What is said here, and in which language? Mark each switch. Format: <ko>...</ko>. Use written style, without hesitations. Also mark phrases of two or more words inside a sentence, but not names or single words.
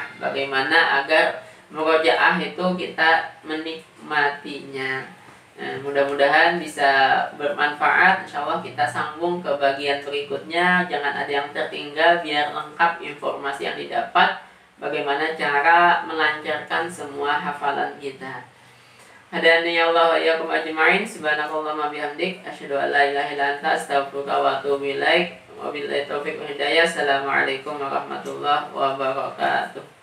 <id>Bagaimana agar murojaah itu kita menikmatinya. Nah, mudah-mudahan bisa bermanfaat. Insyaallah kita sambung ke bagian berikutnya. Jangan ada yang tertinggal biar lengkap informasi yang didapat. Bagaimana cara melancarkan semua hafalan kita.</id> <ar>هدانا الله وإياكم أجمعين سبحانك اللهم وبحمدك أشهد أن لا إله إلا أنت أستغفرك وأتوب إليك. وبالله التوفيق والهداية. السلام عليكم ورحمة الله وبركاته.</ar>